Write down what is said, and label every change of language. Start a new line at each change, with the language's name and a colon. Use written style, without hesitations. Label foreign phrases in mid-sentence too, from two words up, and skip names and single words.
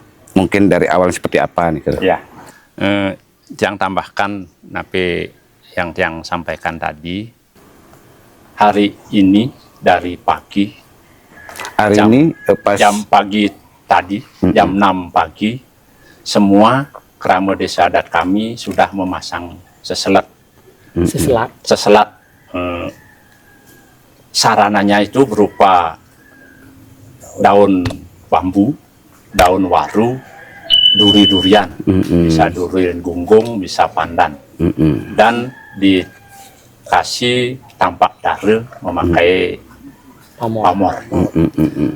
Indonesian: Mungkin dari awal seperti apa nih? Ya, yang tambahkan napi yang sampaikan tadi, hari ini dari pagi, jam pagi tadi, jam 6 pagi, semua kerama desa adat kami sudah memasang seselat. Sarananya itu berupa daun bambu, daun waru, duri-durian, bisa durian gunggung, bisa pandan, dan dikasih tampak dare memakai pamor.